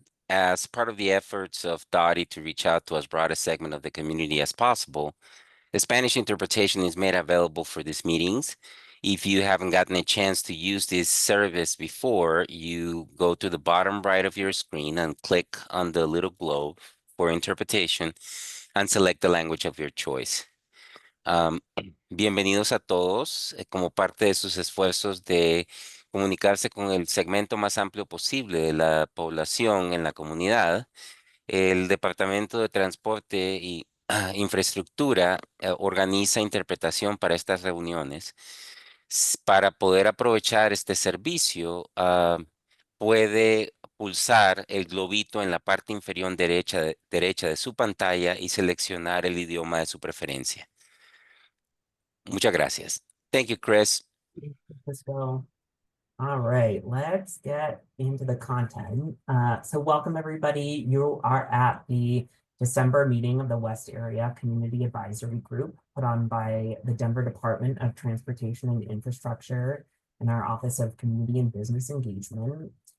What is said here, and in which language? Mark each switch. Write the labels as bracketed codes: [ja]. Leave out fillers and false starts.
[en] As part of the efforts of Dottie to reach out to as broad a segment of the community as possible, the Spanish interpretation is made available for these meetings. If you haven't gotten a chance to use this service before, you go to the bottom right of your screen and click on the little globe for interpretation and select the language of your choice. [es] Bienvenidos a todos. Como parte de sus esfuerzos de comunicarse con el segmento más amplio posible de la población en la comunidad, el Departamento de Transporte y Infraestructura organiza interpretación para estas reuniones. Para poder aprovechar este servicio, puede pulsar el globito en la parte inferior derecha de su pantalla y seleccionar el idioma de su preferencia. Muchas gracias. [en] Thank you, Chris. [es] Francisco. [en] All right, let's get into the content. So welcome everybody. You are at the December meeting of the West Area Community Advisory Group put on by the Denver Department of Transportation and Infrastructure and our Office of Community and Business Engagement.